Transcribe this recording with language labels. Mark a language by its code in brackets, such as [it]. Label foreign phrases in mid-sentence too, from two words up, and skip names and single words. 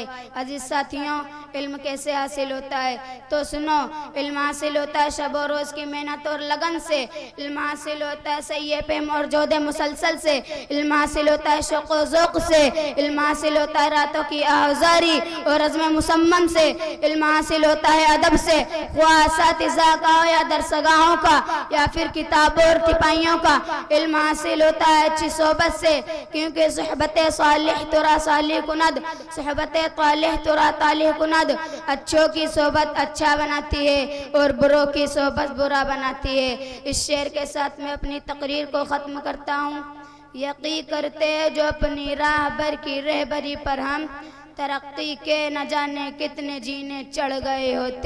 [ur] عزیز ساتھیوں، علم کیسے حاصل ہوتا ہے تو سنو، علم حاصل ہوتا ہے شب و روز کی محنت اور لگن سے، علم حاصل ہوتا ہے سعی پیم اور جہد مسلسل سے، علم حاصل ہوتا ہے شوق و ذوق سے، علم حاصل ہوتا ہے راتوں کی آہوزاری اور عزم مصمم سے، علم حاصل ہوتا ہے ادب سے، خواہ اساتذہ کا ہو یا درسگاہوں کا یا پھر کتابوں اور تپائیوں کا۔ علم حاصل ہوتا ہے اچھی صحبت سے، کیونکہ [fa] صحبت صالح ترا صالح کند، صحبت طالح ترا طالح کند۔ [ur] اچھوں کی صحبت اچھا بناتی ہے اور بروں کی صحبت برا بناتی ہے۔ اس شعر کے ساتھ میں اپنی تقریر کو ختم کرتا ہوں۔ یقین کرتے جو اپنی راہ بر کی رہبری پر ہم، ترقی کے نہ جانے کتنے جینے چڑھ گئے ہوتے۔